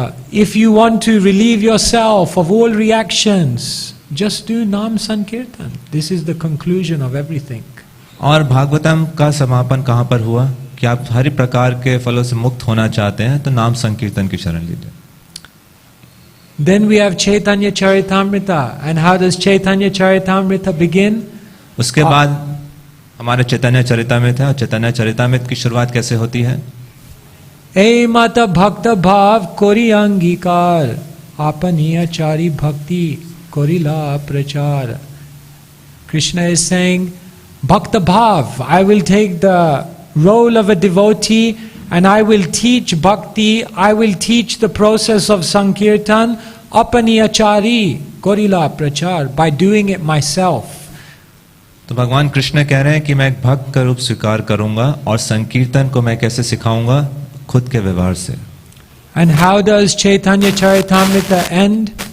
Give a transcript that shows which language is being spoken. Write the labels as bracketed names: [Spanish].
[English] If you want to relieve yourself of all reactions, just do Nam Sankirtan. This is the conclusion of everything. [Hindi] और भागवतम का समापन कहाँ पर हुआ कि आप हर प्रकार के फलों से मुक्त होना चाहते हैं तो नाम संकीर्तन की शरण लीजिए. [English] Then we have Chaitanya Charitamrita. And how does Chaitanya Charitamrita begin? [Hindi] उसके बाद हमारे चैतन्य चरितामृत है. और चैतन्य चरितामृत की शुरुआत कैसे होती है? [Bangla] ए माता भक्त भाव कोरी अंगीकार आपनी आचारी भक्ति कोरिला प्रचार. [English] Krishna is saying, Bhakta Bhav, I will take the role of a devotee and I will teach bhakti, I will teach the process of Sankirtan, apani achari, korila prachar, by doing it myself. [Hindi] तो भगवान कृष्ण कह रहे हैं कि मैं एक भक्त का रूप स्वीकार करूंगा और संकीर्तन को मैं कैसे सिखाऊंगा? खुद के व्यवहार से. [English] And how does Chaitanya Charitamrita end?